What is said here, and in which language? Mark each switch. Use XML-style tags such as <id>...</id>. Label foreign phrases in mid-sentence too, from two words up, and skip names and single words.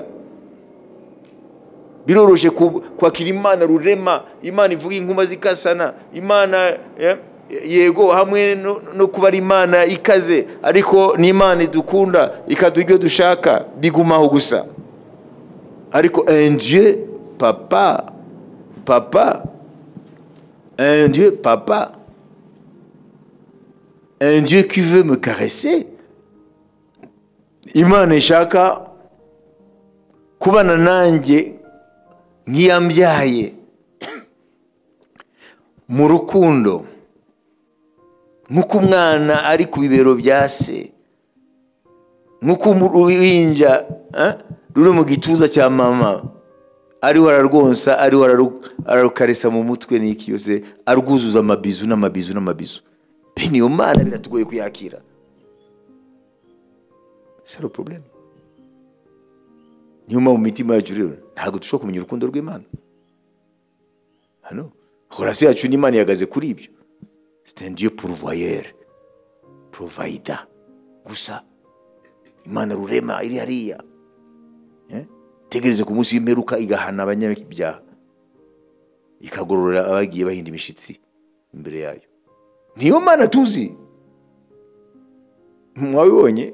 <rw>Biroroshe kwakira Imana rurema, Imana ivuga inkuma zikasana, Imana yego hamwe no kuba Imana ikaze, ariko ni Imana idukunda ikaduha ibyo dushaka bigumaho gusa.</rw> <fr>Ariko un Dieu papa, un Dieu papa, un Dieu qui veut me caresser.</fr> <rw>Imana ishaka kubana nanjye nk'iyambyaye mu rukundo, nk'uko umwana ari ku bibero bya se, nk'uko uruhinja ruri mu gituza cya mama ariho ararwonsa, ariho ararukaresa mu mutwe n'iki yose, arwuzuza amabizu n'amabizu. Bene iyo Mana biratugoye kuyakira.</rw> <fr>C'est le problème.</fr> <rw>Niuma mu mitima yacu rero ntabwo dushobora kumenya urukundo rw'Imana. Hano relation yacu n'Imana yagaze kuri ibyo.</rw> <fr>C'est un Dieu pourvoyeur, provider.</fr> <rw>Gusa Imana rurema iri hariya. Tegereze ku munsi w'imperuka igahana abanyabyaha, ikagorora abagiye bahinda imishitsi imbere yayo. Niyo Mana tuzi. Mwabibonye?</rw>